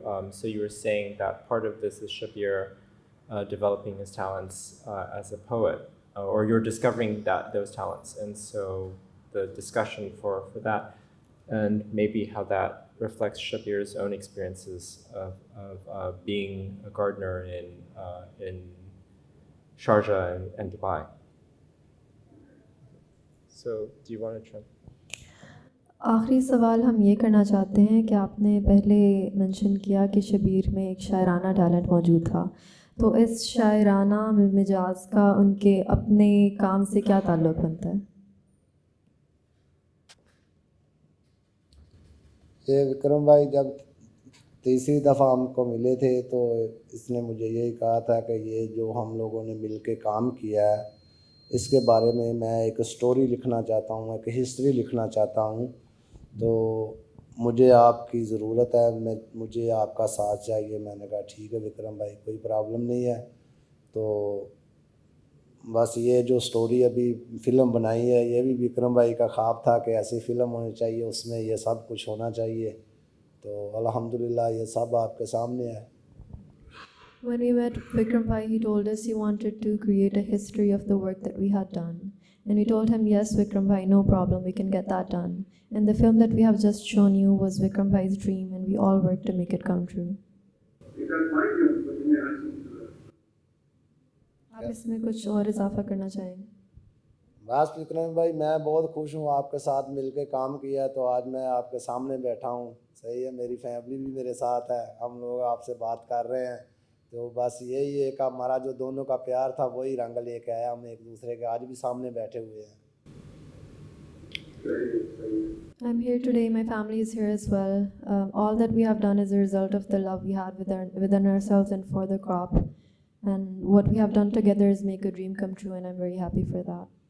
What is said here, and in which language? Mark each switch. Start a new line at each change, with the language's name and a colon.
English: so you were saying that part of this is Shabir developing his talents as a poet, or you're discovering those talents, and so the discussion for that, and maybe how that reflects Shabir's own experiences of being a gardener in Sharjah and Dubai. So, do you want to try?
Hindi: आखिरी सवाल हम ये करना चाहते हैं कि आपने पहले मेंशन किया कि शबीर में एक शायराना टैलेंट मौजूद था, तो इस शायराना मिजाज का उनके अपने काम से क्या ताल्लुक़ बनता है? ये विक्रम भाई जब तीसरी दफ़ा हमको मिले थे तो इसने मुझे यही कहा था कि ये जो हम लोगों ने मिल के काम किया है इसके बारे में मैं एक स्टोरी लिखना चाहता हूँ, एक हिस्ट्री लिखना चाहता हूँ, तो मुझे आपकी ज़रूरत है, मुझे आपका साथ चाहिए। मैंने कहा ठीक है विक्रम भाई, कोई प्रॉब्लम नहीं है। तो बस ये जो स्टोरी अभी फ़िल्म बनाई है ये भी विक्रम भाई का ख्वाब था कि ऐसी फ़िल्म होनी चाहिए, उसमें ये सब कुछ होना चाहिए, तो अल्हम्दुलिल्लाह ये सब आपके सामने है।
English: When we met Vikram Bhai, he told us he wanted to create a history of the work that we had done. And we told him, yes, Vikram Bhai, no problem, we can get that done. And the film that we have just shown you was Vikram Bhai's dream, and we all worked to make it come true. You can find him, but you may add something to that.
Hindi: आप इसमें कुछ और इजाफा करना चाहेंगे? बस विक्रम भाई मैं बहुत खुश हूँ, आपके साथ मिलके काम किया तो आज मैं आपके सामने बैठा हूँ। सही है, मेरी फैमिली भी मेरे साथ है, हम लोग आपसे बात कर रहे हैं, तो बस यही है कि हमारा जो दोनों का प्यार था वही रंग लेके आया, हम एक दूसरे के आज भी सामने बैठे हुए हैं।
English: I'm here today, my family is here as well. All that we have done is a result of the love we had within ourselves and for the crop. And what we have done together is make a dream come true, and I'm very happy for that.